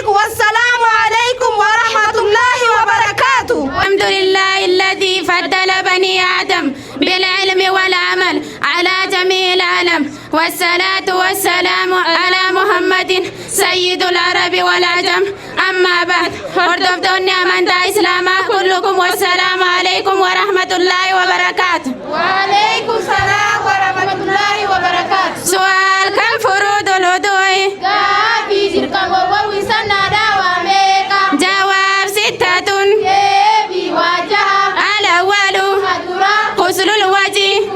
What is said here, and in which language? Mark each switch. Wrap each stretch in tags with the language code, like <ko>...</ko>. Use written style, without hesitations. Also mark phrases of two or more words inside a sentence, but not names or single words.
<ar>والسلام عليكم ورحمة الله وبركاته. الحمد لله الذي فضل بني آدم بالعلم والعمل على جميع العالم. والصلاة والسلام على محمد سيد العرب والعجم. أما بعد</ar> <om>hordoftoonni amantaa islaamaa</om> <ar>كلكم والسلام عليكم ورحمة الله وبركاته. وعليكم السلام ورحمة الله وبركاته. سؤال كم فروض الوضوء؟ جواب ستة. الأول غسل الوجه.</ar>